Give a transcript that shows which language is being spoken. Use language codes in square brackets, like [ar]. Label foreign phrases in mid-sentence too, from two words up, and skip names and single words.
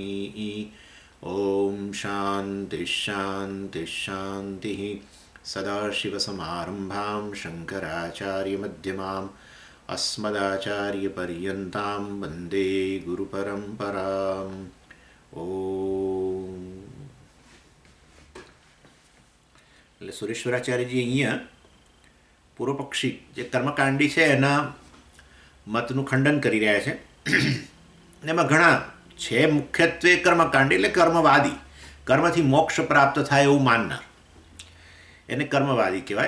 [sa] ॐ शान्तिः शान्तिः शान्तिः। सदाशिवसमारम्भां शङ्कराचार्यमध्यमाम् अस्मदाचार्यपर्यन्तां वन्दे गुरुपरम्पराम्। [gu] ओम એટલે સુરેશ્વરાચાર્યજી અહીંયા પૂર્વપક્ષી જે કર્મકાંડી છે એના મતનું ખંડન કરી રહ્યા છે. એમાં ઘણા છે, મુખ્યત્વે કર્મકાંડી એટલે કર્મવાદી, કર્મથી મોક્ષ પ્રાપ્ત થાય એવું માનનાર એને કર્મવાદી કહેવાય.